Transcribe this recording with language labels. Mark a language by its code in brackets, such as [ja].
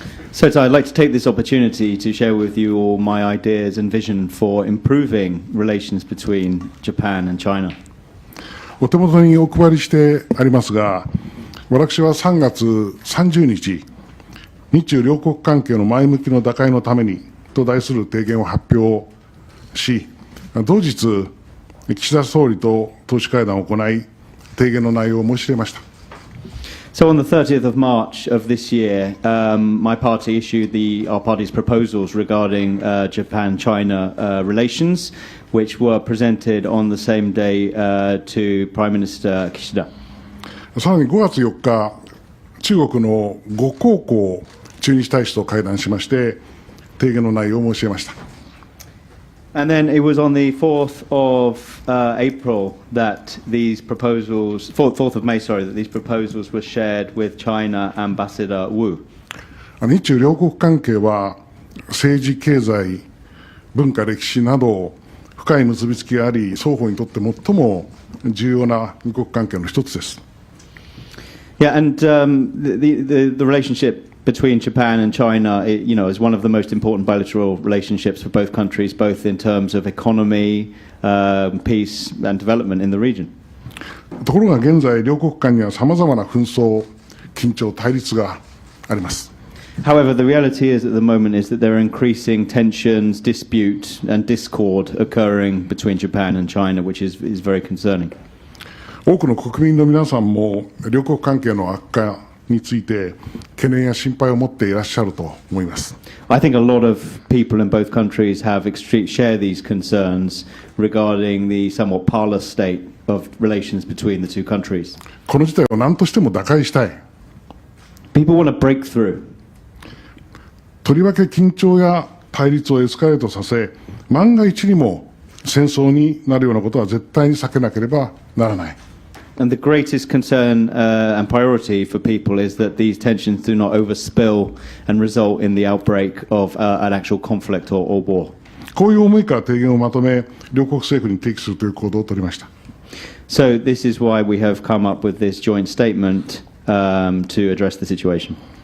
[en] So, I'd like to take this opportunity to share with you all my ideas and vision for improving relations between Japan and China. [ja] お手元にお配りしてありますが、私は3月30日、日中両国関係の前向きの打開のためにと題する提言を発表し、同日、岸田総理と党首会談を行い、提言の内容を申し入れました。 [en] So on the 30th of March of this year, my party issued our party's proposals regarding Japan-China relations, which were presented on the same day to Prime Minister Kishida. [ja] さらに5月4日、中国の呉江浩駐日大使と会談しまして、提言の内容を申し上げました。 [en] And then it was on the 4th of April that these proposals, 4th of May, sorry, that these proposals were shared with China Ambassador Wu. [ja] 日中両国関係は政治、経済、文化、歴史など深い結びつきがあり、双方にとって最も重要な二国関係の一つです。 [en] Yeah, and the relationship between Japan and China, is one of the most important bilateral relationships for both countries, both in terms of economy, peace and development in the region. [ja] ところが現在、両国間にはさまざまな紛争、緊張、対立があります。 [en] However, the reality is at the moment is that there are increasing tensions, dispute and discord occurring between Japan and China, which is very concerning. [ja] 多くの国民の皆さんも両国関係の悪化について懸念や心配を持っていらっしゃると思います。 [en] I think a lot of people in both countries share these concerns regarding the somewhat parlous state of relations between the two countries. [ja] この事態を何としても打開したい。 [en] People want to break through. [ja] とりわけ緊張や対立をエスカレートさせ、万が一にも戦争になるようなことは絶対に避けなければならない。 [en] And the greatest concern and priority for people is that these tensions do not overspill and result in the outbreak of an actual conflict or war. [ja] こういう思いから提言をまとめ、両国政府に提起するという行動を取りました。 [en] So this is why we have come up with this joint statement to address the situation.